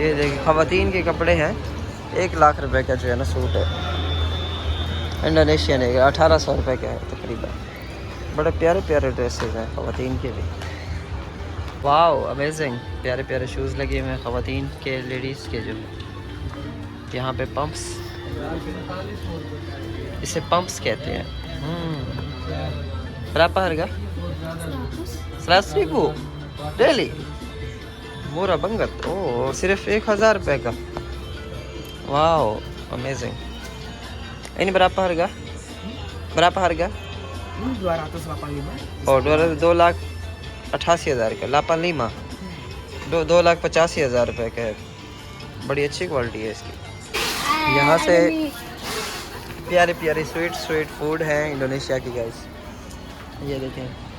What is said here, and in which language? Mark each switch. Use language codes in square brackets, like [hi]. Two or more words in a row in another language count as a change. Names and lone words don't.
[hi] ये देखिए ख़वातीन के कपड़े हैं, 1 लाख रुपए का जो है ना सूट है, इंडोनेशियन है, 1800 रुपये का है तकरीबन। बड़े प्यारे प्यारे ड्रेसेस हैं ख़वातीन के भी। [en] wow amazing, [hi] प्यारे प्यारे शूज़ लगे हुए हैं ख़वातीन के, लेडीज़ के। जो यहाँ पे पंप्स, इसे पंप्स कहते हैं। [id] berapa harga? 100.000 [hi] डेली, [id] murah banget। [hi] oh सिर्फ 1,000 रुपये का। [en] wow amazing. [id] ini berapa harga? Berapa harga? 285. [hi] Oh 2,88,000 का, 85 2,85,000 रुपये का है। बड़ी अच्छी क्वालिटी है इसकी। यहाँ से प्यारे प्यारे [en] sweet food [hi] हैं इंडोनेशिया की गाइस, ये देखें।